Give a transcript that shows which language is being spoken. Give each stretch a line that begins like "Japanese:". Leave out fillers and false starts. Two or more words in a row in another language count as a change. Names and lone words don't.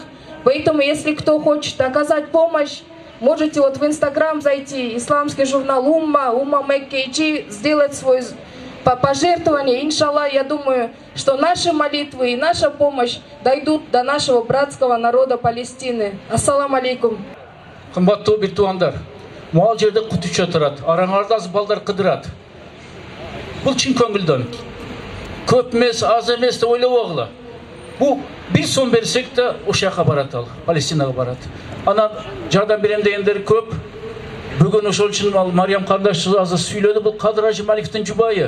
Russian: Поэтому, если кто хочет оказать помощь, можете вот в Инстаграм зайти, исламский журнал Умма МКГ, сделать свое пожертвование. Иншаллах, я думаю, что наши молитвы и наша помощь дойдут до нашего братского народа Палестины.
Arabic: السلام عليكم.
Kyrgyz: Кымбаттуу бир туугандар, могул жерде кут уча турат, араңарда аз балдар кыдырат. Бул чын көңүлдөн. Көп эмес, аз эмес деп ойлобогула. Бул бир сом берсек да ошол жака барат, ал Палестинага барат. Анан жардам берем дегендер көп. Бүгүн ошол үчүн ал Мариям кардашыбыз азыр сүйлөдү, бул Кадыр Ажымалиевдин жубайы.